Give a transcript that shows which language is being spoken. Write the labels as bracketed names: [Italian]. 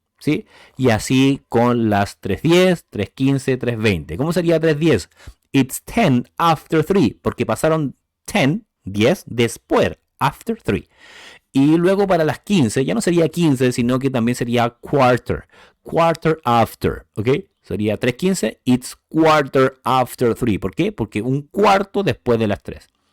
[Spanish] ¿Sí? Y así con las 3:10, 3:15, 3:20. ¿Cómo sería 3:10? [English] It's 10 after 3, [Spanish] porque pasaron 10 después, [English] after 3. [Spanish] Y luego para las 15, ya no sería 15, sino que también sería quarter after, ¿ok? Sería [English] 3:15, it's quarter after 3. [Spanish] ¿Por qué? Porque un cuarto después de las 3.